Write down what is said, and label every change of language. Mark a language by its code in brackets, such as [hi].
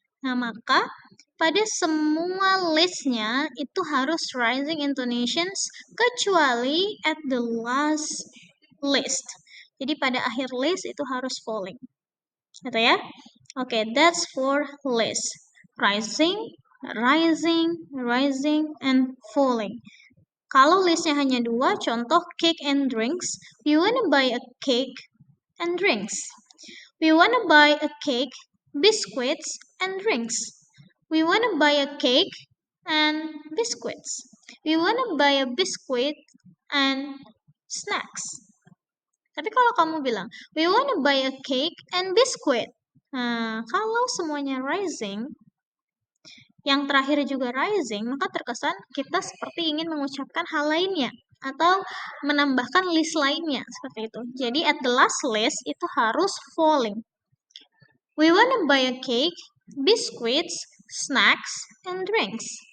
[id] Nah, maka pada semua listnya itu harus rising intonations kecuali [en] at the last list. [id] Jadi pada akhir list itu harus falling. Gitu ya. [en] Oke, that's for list. Rising, rising, rising, and falling. [id] Kalau listnya hanya dua, contoh [en] cake and drinks, we wanna buy a cake and drinks. We wanna buy a cake, biscuits, and drinks. We wanna buy a cake and biscuits. We wanna buy a biscuit and snacks. [id] Tapi kalau kamu bilang, [en] we wanna buy a cake and biscuit. [id] Nah, kalau semuanya rising, yang terakhir juga rising, maka terkesan kita seperti ingin mengucapkan hal lainnya atau menambahkan list lainnya seperti itu. Jadi [en] at the last list [id] itu harus falling. [en] We wanna buy a cake, biscuits, snacks, and drinks.